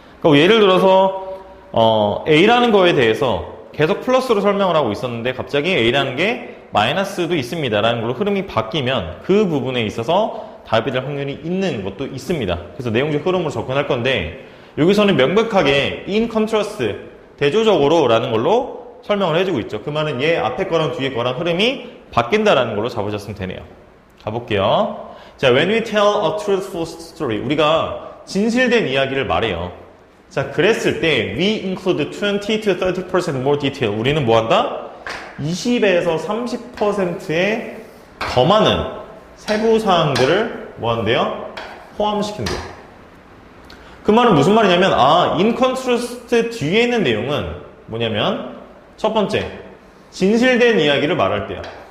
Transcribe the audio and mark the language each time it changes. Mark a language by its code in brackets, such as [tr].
[ko] 그러니까 예를 들어서 A라는 거에 대해서 계속 플러스로 설명을 하고 있었는데 갑자기 A라는 게 마이너스도 있습니다 라는 걸로 흐름이 바뀌면 그 부분에 있어서 답이 될 확률이 있는 것도 있습니다. 그래서 내용적 흐름으로 접근할 건데 여기서는 명백하게 [en] in contrast, [ko] 대조적으로 라는 걸로 설명을 해주고 있죠. 그 말은 얘 앞에 거랑 뒤에 거랑 흐름이 바뀐다라는 걸로 잡으셨으면 되네요. 가볼게요. 자, [en] when we tell a truthful story, [ko] 우리가 진실된 이야기를 말해요. 자, 그랬을 때 [en] we include 20 to 30% more detail. [ko] 우리는 뭐 한다? 20에서 30%의 더 많은 세부 사항들을 뭐 한대요? 포함시킨대요. 그 말은 무슨 말이냐면 [en] in contrast [ko] 뒤에 있는 내용은 뭐냐면 첫 번째, 진실된 이야기를 말할 때야.